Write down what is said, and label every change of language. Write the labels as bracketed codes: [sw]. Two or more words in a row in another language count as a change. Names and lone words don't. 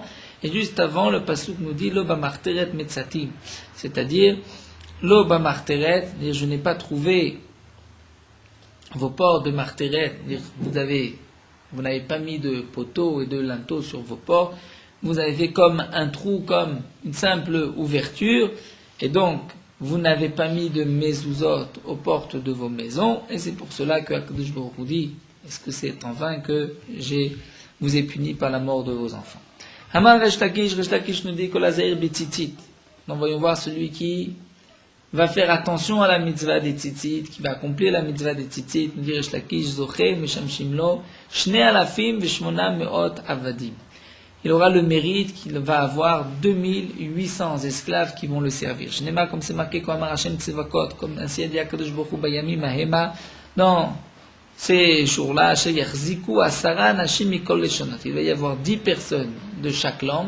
[fr] Et juste avant, le passouk nous dit [he] לא במחתרת מצאתים, [fr] c'est-à-dire [he] לא במחתרת, [fr] je n'ai pas trouvé vos portes de marteret, vous n'avez pas mis de poteaux et de linteaux sur vos portes, vous avez fait comme un trou, comme une simple ouverture, et donc vous n'avez pas mis de mezuzot aux portes de vos maisons, et c'est pour cela que [he] הקדוש ברוך הוא [fr] dit, est-ce que c'est en vain que vous ai puni par la mort de vos enfants? Hamar Resh Lakish nous dit que la [he] הזהיר בציצית. [fr] Donc voyons voir celui qui va faire attention à la mitzvah des tzitzit, qui va accomplir la mitzvah des tzitzit. Nous dit [he] Resh Lakish זוכה משמשים לו שני אלפים ושמונה מאות עבדים. [fr] il aura le mérite qu'il va avoir 2800 esclaves qui vont le servir. Shnema, comme c'est marqué, comme [he] השם צבאות, [fr] comme ainsi a dit [he] הקדוש ברוך הוא בימים ההמה, [fr] dans ces jours-là, il va y avoir 10 personnes de chaque langue.